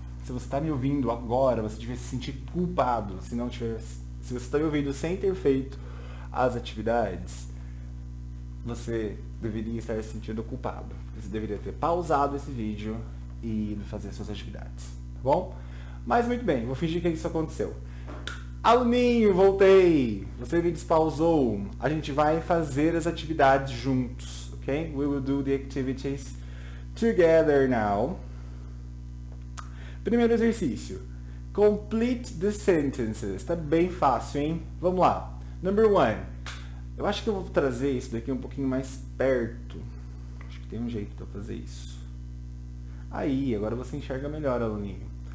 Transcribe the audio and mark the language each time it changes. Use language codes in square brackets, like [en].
[pt] Se você está me ouvindo agora, você devia se sentir culpado se você está me ouvindo sem ter feito as atividades, você deveria estar se sentindo culpado. Você deveria ter pausado esse vídeo e ido fazer as suas atividades, tá bom? Mas muito bem, vou fingir que isso aconteceu. Aluninho, voltei! Você me despausou. A gente vai fazer as atividades juntos, ok? [en] We will do the activities together now. [pt] Primeiro exercício. [en] Complete the sentences. [pt] Tá bem fácil, hein? Vamos lá. [en] Number 1. [pt] Eu acho que eu vou trazer isso daqui um pouquinho mais perto. Acho que tem um jeito de eu fazer isso. Aí, agora você enxerga melhor, aluninho.